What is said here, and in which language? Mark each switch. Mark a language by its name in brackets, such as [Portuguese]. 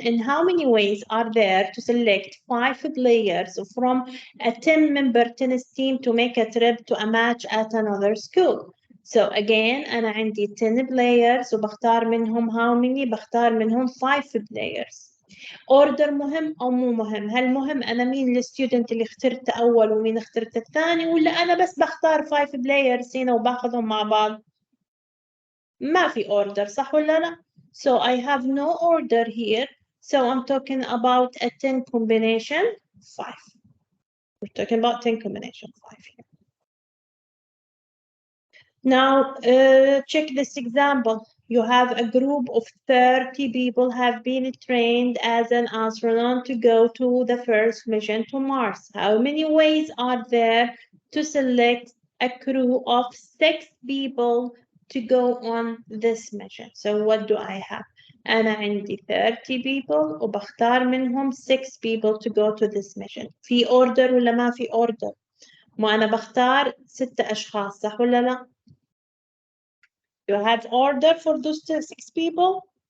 [English] In how many ways are there to select 5 players from a 10-member tennis team to make a trip to a match at another school? So again, [Arabic] أنا عندي 10 players وبختار منهم [English] how many؟ [Arabic] بختار منهم 5 players. Order مهم أو مو مهم؟ هل مهم أنا مين الستودنت اللي اخترته أول ومين اخترته الثاني ولا أنا بس بختار 5 players هنا وباخذهم مع بعض؟ ما في order صح ولا لا؟ [English] So I have no order here. So I'm talking about a 10 combination 5. We're talking about 10 combination 5 here. Now check this example. You have a group of 30 people have been trained as an astronaut to go to the first mission to Mars. How many ways are there to select a crew of 6 people to go on this mission? So what do I have? [Arabic] أنا عندي [English] 30 people [Arabic] وبختار منهم [English] 6 people to go to this mission. [Arabic] في order ولا ما في order؟ ما أنا بختار 6 أشخاص صح ولا لا؟ [English] You have order for those 6 people?